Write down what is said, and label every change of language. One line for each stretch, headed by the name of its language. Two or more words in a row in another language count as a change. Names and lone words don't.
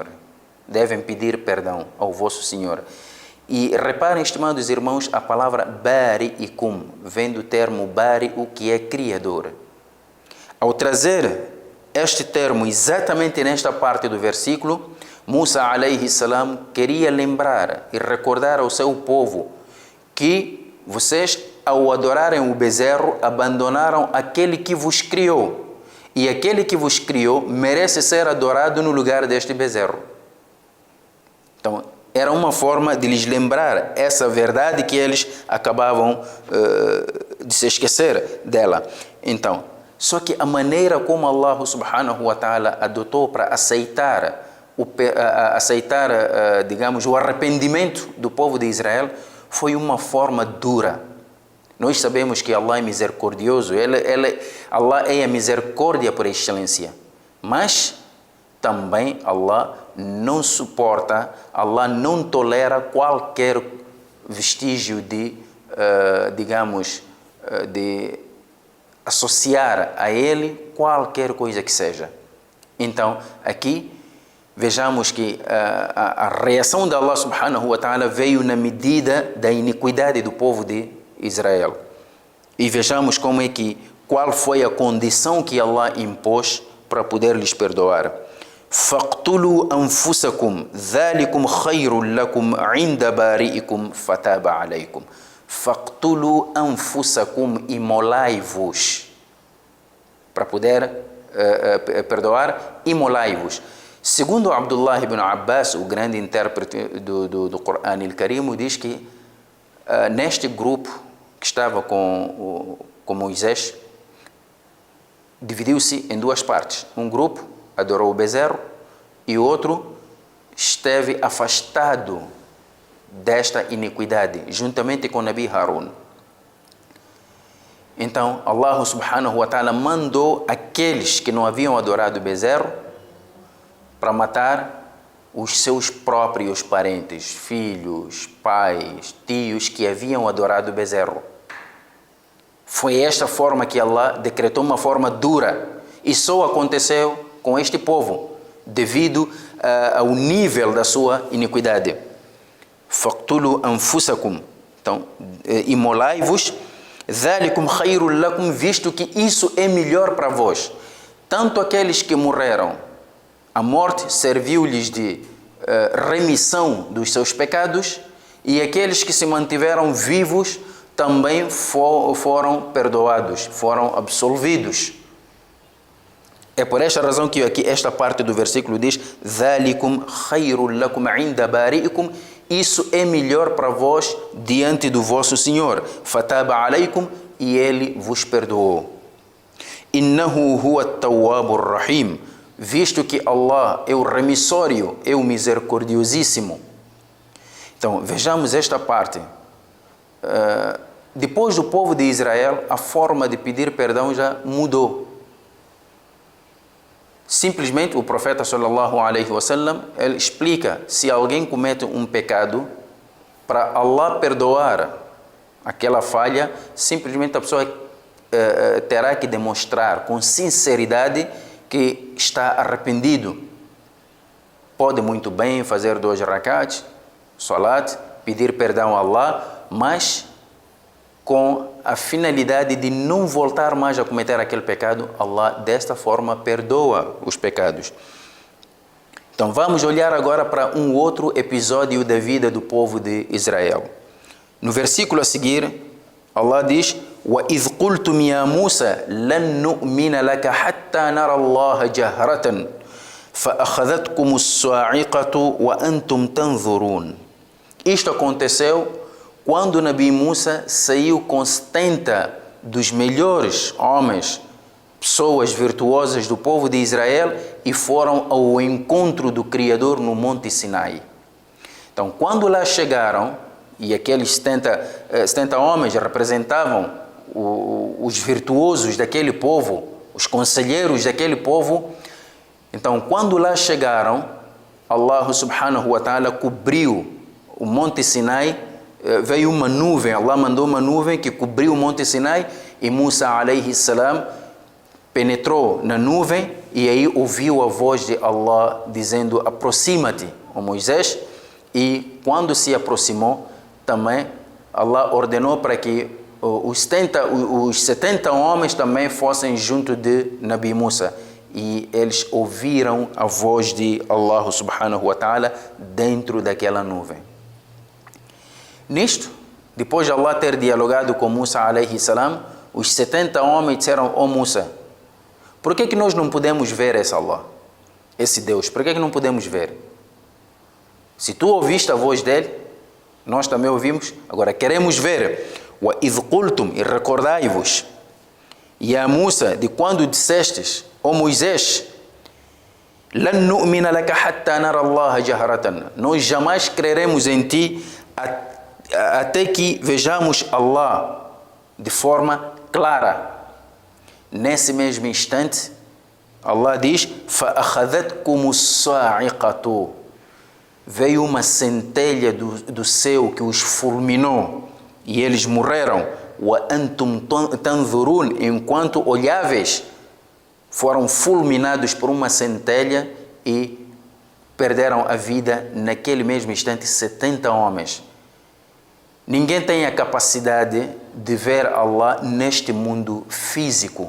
Portuguese: Devem pedir perdão ao vosso Senhor. E reparem, estimados irmãos, a palavra bari'ikum vem do termo bari'u, que é criador. Ao trazer este termo exatamente nesta parte do versículo, Musa
Arabic: عليه السلام
Portuguese: queria lembrar e recordar ao seu povo que vocês, ao adorarem o bezerro, abandonaram aquele que vos criou. E aquele que vos criou merece ser adorado no lugar deste bezerro. Então, era uma forma de lhes lembrar essa verdade que eles acabavam de se esquecer dela. Então, só que a maneira como Allah
Arabic: سبحانه وتعالى
Portuguese: adotou para aceitar, digamos, o arrependimento do povo de Israel foi uma forma dura. Nós sabemos que Allah é misericordioso, Allah é a misericórdia por excelência, mas também Allah não suporta, Allah não tolera qualquer vestígio de, de associar a Ele qualquer coisa que seja. Então, aqui, vejamos que a reação de Allah
Arabic: سبحانه وتعالى
Portuguese: veio na medida da iniquidade do povo de Israel. E vejamos qual foi a condição que Allah impôs para poder lhes perdoar.
Arabic: فَاقْتُلُوا أَنفُسَكُمْ ذَلِكُمْ خَيْرٌ لَكُمْ عِنْدَ بَارِئِكُمْ فَتَابَ عَلَيْكُمْ. فَاقْتُلُوا أَنفُسَكُمْ,
Portuguese: imolai-vos. Para poder perdoar, imolai-vos. Segundo Abdullah ibn Abbas, o grande intérprete do Coran al-Karim, diz que neste grupo que estava com Moisés, dividiu-se em duas partes. Um grupo adorou o bezerro e o outro esteve afastado desta iniquidade, juntamente com Nabi Harun. Então, Allah
Arabic: سبحانه وتعالى
Portuguese: mandou aqueles que não haviam adorado o bezerro para matar os seus próprios parentes, filhos, pais, tios que haviam adorado o bezerro. Foi esta forma que Allah decretou, uma forma dura, e só aconteceu com este povo, devido ao nível da sua iniquidade.
Arabic: فاقتلوا أنفسكم,
Portuguese: então, imolai-vos,
Arabic: ذلكم خير لكم,
Portuguese: visto que isso é melhor para vós. Tanto aqueles que morreram, a morte serviu-lhes de remissão dos seus pecados, e aqueles que se mantiveram vivos também foram perdoados, foram absolvidos. É por esta razão que aqui esta parte do versículo diz:
Arabic: ذلكم خير لكم عند بارئكم,
Portuguese: isso é melhor para vós diante do vosso Senhor.
Arabic: فتاب عليكم,
Portuguese: e Ele vos perdoou.
Arabic: إنه هو التواب الرحيم,
Portuguese: visto que Allah é o remissório, é o misericordiosíssimo. Então, vejamos esta parte. Depois do povo de Israel, a forma de pedir perdão já mudou. Simplesmente o profeta
Arabic: صلى الله عليه وسلم,
Portuguese: ele explica: se alguém comete um pecado, para Allah perdoar aquela falha, simplesmente a pessoa terá que demonstrar com sinceridade que está arrependido. Pode muito bem fazer 2 rakats, salat, pedir perdão a Allah, mas com a finalidade de não voltar mais a cometer aquele pecado. Allah desta forma perdoa os pecados. Então vamos olhar agora para um outro episódio da vida do povo de Israel. No versículo a seguir, Allah diz:
Arabic: وَإِذْ قُلْتُمْ يَا مُوسَى لَن نُؤْمِنَ لَكَ حَتَّى نَرَى اللَّهَ جَهْرَةً فَأَخَذَتْكُمُ الصَّاعِقَةُ وَأَنْتُمْ تَنْظُرُونَ.
Portuguese: Isto aconteceu quando Nabi Musa saiu com 70 dos melhores homens, pessoas virtuosas do povo de Israel, e foram ao encontro do Criador no Monte Sinai. Então, quando lá chegaram, e aqueles 70 homens representavam os virtuosos daquele povo, os conselheiros daquele povo, então, quando lá chegaram, Allah
Arabic: سبحانه وتعالى
Portuguese: cobriu o Monte Sinai. Veio uma nuvem, Allah mandou uma nuvem que cobriu o Monte Sinai, e Musa
Arabic: عليه السلام
Portuguese: penetrou na nuvem, e aí ouviu a voz de Allah dizendo: aproxima-te, ó Moisés. E quando se aproximou, também Allah ordenou para que os 70 homens também fossem junto de Nabi Musa, e eles ouviram a voz de Allah
Arabic: سبحانه وتعالى
Portuguese: dentro daquela nuvem. Nisto, depois de Allah ter dialogado com Musa
Arabic: عليه السلام,
Portuguese: os 70 homens disseram: ó Musa, por que nós não podemos ver esse Allah, esse Deus? Por que não podemos ver? Se tu ouviste a voz dele, nós também ouvimos, agora queremos ver.
Arabic: وَإِذْ قُلْتُمْ,
Portuguese: e recordai-vos,
Arabic: يا موسى,
Portuguese: de quando dissestes: ó Moisés,
Arabic: لَن نُؤْمِنَ لَكَ حَتَّى نَرَى اللَّهَ جَهْرَةً,
Portuguese: nós jamais creremos em ti até que vejamos Allah de forma clara. Nesse mesmo instante, Allah diz:
Arabic: فَأَخَذَتْكُمُ الصَّاعِقَةُ,
Portuguese: veio uma centelha do céu que os fulminou, e eles morreram.
Arabic: وَأَنْتُمْ تَنْظُرُونَ,
Portuguese: enquanto olháveis, foram fulminados por uma centelha e perderam a vida naquele mesmo instante 70 homens. Ninguém tem a capacidade de ver Allah neste mundo físico.